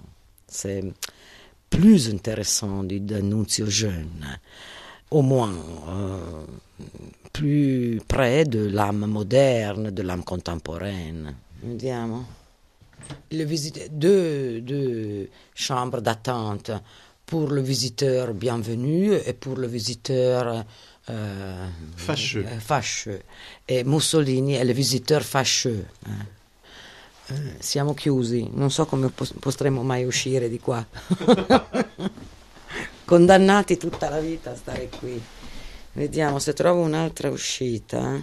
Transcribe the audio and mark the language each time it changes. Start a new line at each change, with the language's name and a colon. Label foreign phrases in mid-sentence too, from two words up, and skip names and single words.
French: C'est plus intéressant du D'Annunzio jeune, au moins plus près de l'âme moderne, de l'âme contemporaine.
Italian: Vediamo.
French: Il visite deux chambres d'attente pour le visiteur bienvenu et pour le visiteur fâcheux.
Italian: E Mussolini è il
French: visiteur fâcheux.
Italian: Siamo chiusi, non so come potremo mai uscire di qua. Condannati tutta la vita a stare qui. Vediamo se trovo un'altra uscita.